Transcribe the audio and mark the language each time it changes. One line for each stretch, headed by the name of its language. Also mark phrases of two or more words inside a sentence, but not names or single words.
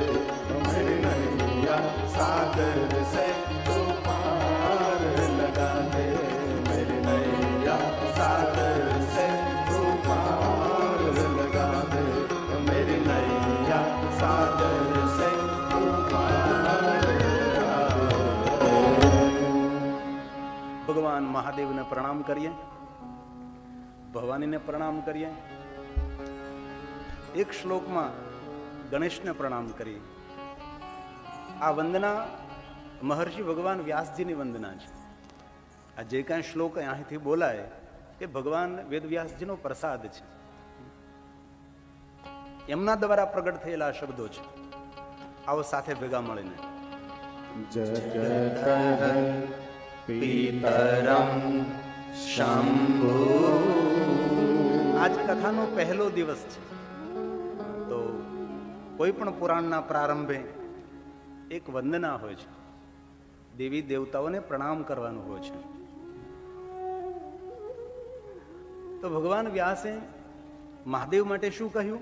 Hindi: मेरी नैया सागर से तू पार लगा दे। मेरी नैया सागर से तू पार लगा दे। मेरी नैया सागर से तू पार लगा दे।
Gujarati: ભગવાન મહાદેવને પ્રણામ કરીએ, ભવાનીને પ્રણામ કરીએ. એક શ્લોકમાં ગણેશને પ્રણામ કરીએ. આ વંદના મહર્ષિ ભગવાન વ્યાસજીની વંદના છે. આ જે કાંઈ શ્લોક અહીંથી બોલાય એ ભગવાન વેદવ્યાસજીનો પ્રસાદ છે. એમના દ્વારા પ્રગટ થયેલા શબ્દો છે. આવો સાથે ભેગા મળીને
Sanskrit: जगत पीतरम शंभु।
Gujarati: આજ કથાનો પહેલો દિવસ છે, તો કોઈ પણ પુરાણના પ્રારંભે એક વંદના હોય છે. દેવી દેવતાઓને પ્રણામ કરવાનું હોય છે. તો ભગવાન વ્યાસે મહાદેવ માટે શું કહ્યું?